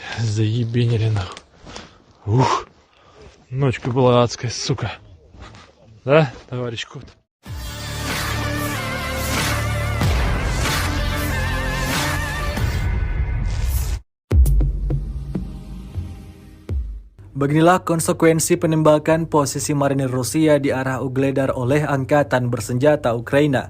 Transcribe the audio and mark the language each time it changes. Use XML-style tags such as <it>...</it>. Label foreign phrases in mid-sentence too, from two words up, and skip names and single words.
<ru>Заебенили нахуй. Ух. Ночка была адская, сука. Да, товарищ кот?</ru> <id>Beginilah konsekuensi penembakan posisi marinir Rusia di arah Ugledar oleh Angkatan Bersenjata Ukraina.</id>